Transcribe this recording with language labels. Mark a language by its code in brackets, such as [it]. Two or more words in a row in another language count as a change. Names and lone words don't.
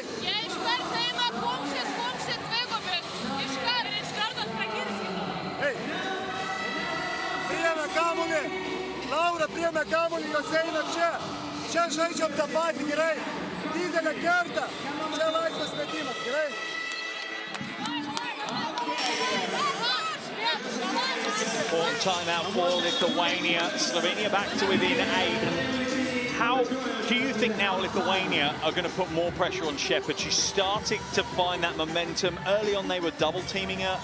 [lt] Jie iškart eina kumštis dvigubai. Iškart atrakirsim. Ei, priėmė kamuolį, Laura priėmė kamuolį, jos eina čia. čia žaidžiam tą patį, gerai. Didelę kertą, čia laisvas metimas, gerai. [en] Important timeout for Lithuania. Slovenia back to within 8. How do you think now Lithuania are going to put more pressure on Shepherd? She's starting to find that momentum. Early on they were double teaming her.